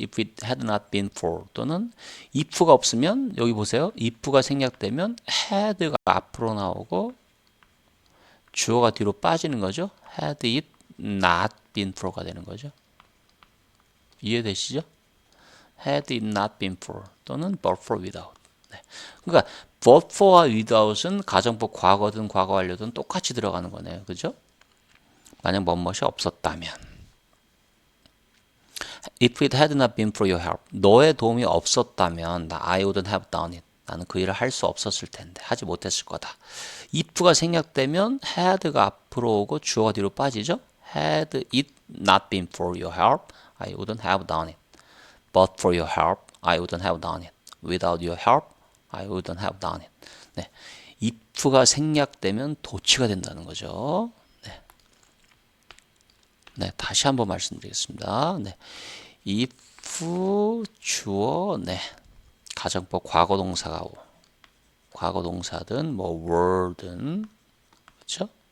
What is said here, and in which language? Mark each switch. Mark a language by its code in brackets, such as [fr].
[en] If it had not been for [ko] 또는 [en] if가 [ko] 없으면 여기 보세요. if가 생략되면 had가 앞으로 나오고 주어가 뒤로 빠지는 거죠. [en] had it not been for가 [ko] 되는 거죠. 이해되시죠? [en] had it not been for [ko] 또는 [en] but for without. [ko] 네. 그러니까 but for와 without은 가정법 과거든 과거 완료든 똑같이 들어가는 거네요. 그죠? 만약 뭐뭇이 없었다면 [en] If it had not been for your help [ko] 너의 도움이 없었다면 [en] I wouldn't have done it [ko] 나는 그 일을 할 수 없었을 텐데 하지 못했을 거다. if가 생략되면 had가 앞으로 오고 주어가 뒤로 빠지죠. [en] Had it not been for your help I wouldn't have done it. But for your help I wouldn't have done it. Without your help I wouldn't have done it. [ko] 네. if가 생략되면 도치가 된다는 거죠. 네. 네, 다시 한번 말씀드리겠습니다. 네. if 주어 네. 가정법 과거 동사가 과거 동사든 뭐 were든 그렇죠?